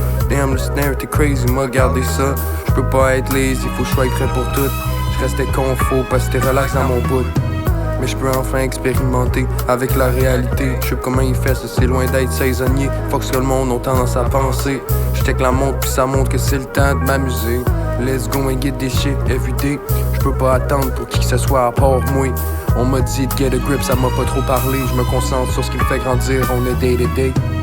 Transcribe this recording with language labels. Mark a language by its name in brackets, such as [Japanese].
[French] Damn le snare t'es crazy, m'a gardé ça. Je peux pas être lazy, faut que je sois prêt pour tout. Je restais confo parce que t'es relax dans mon bout. Mais je peux enfin expérimenter avec la réalité. Je sais comment il fait ça, c'est loin d'être saisonnier. Faut que ce que le monde a tendance à penser. Je check la montre puis ça montre que c'est le temps de m'amuser. [English] Let's go and get this shit everyday. [French] Je peux pas attendre pour qui que ce soit à part moi. On m'a dit de [English] get a grip, [French] ça m'a pas trop parlé. Je me concentre sur ce qui me fait grandir, on est day to day.